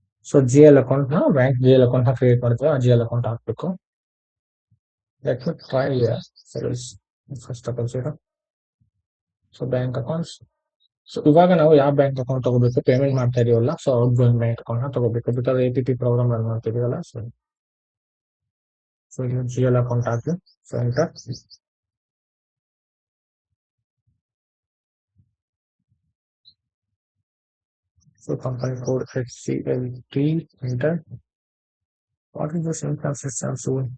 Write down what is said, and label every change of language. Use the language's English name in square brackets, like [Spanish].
[Kannada] So GL account ನ bank GL account ನ create ಮಾಡಿದ್ರೆ ಆ GL account ಹಾಕ್ಬೇಕು. [English] Let me try here. So first of all, so bank accounts. [Kannada] So ಇವಾಗ ನಾವು ಯಾವ ಬ್ಯಾಂಕ್ ಅಕೌಂಟ್ ತಗೋಬೇಕು, ಪೇಮೆಂಟ್ ಮಾಡ್ತಾ ಇದೀವಲ್ಲ, so out going bank account ನ ತಗೋಬೇಕು. Because APP program run ಮಾಡ್ತಿದೀವಲ್ಲ. So [English] So you GL account ಹಾಕಿ so enter. So company code HCLT enter. What is this inconsistency?